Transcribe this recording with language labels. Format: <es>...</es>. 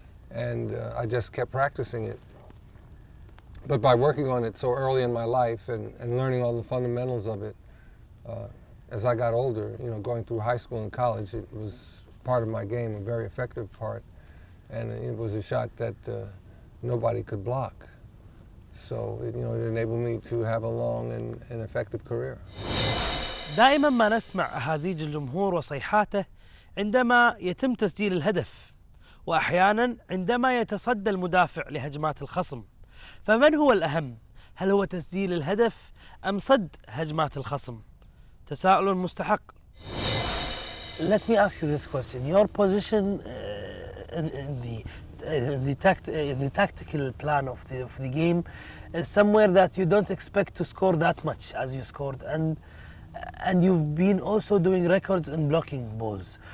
<en>And I just kept practicing it. But by working on it so early in my life and learning all the fundamentals of it, as I got older, going through high school and college, it was part of my game, a very effective part. And it was a shot that nobody could block. So it enabled me to have a long and effective career.</en> <ar>دائما ما نسمع أهازيج الجمهور وصيحاته عندما يتم تسجيل الهدف، وأحيانا عندما يتصدى المدافع لهجمات الخصم. فمن هو الأهم؟ هل هو تسجيل الهدف أم صد هجمات الخصم؟ تساؤل مستحق.</ar> <en>Let me ask you this question. Your position in the tactical plan of the game is somewhere that you don't expect to score that much as you scored, and you've been also doing records in blocking balls.</en>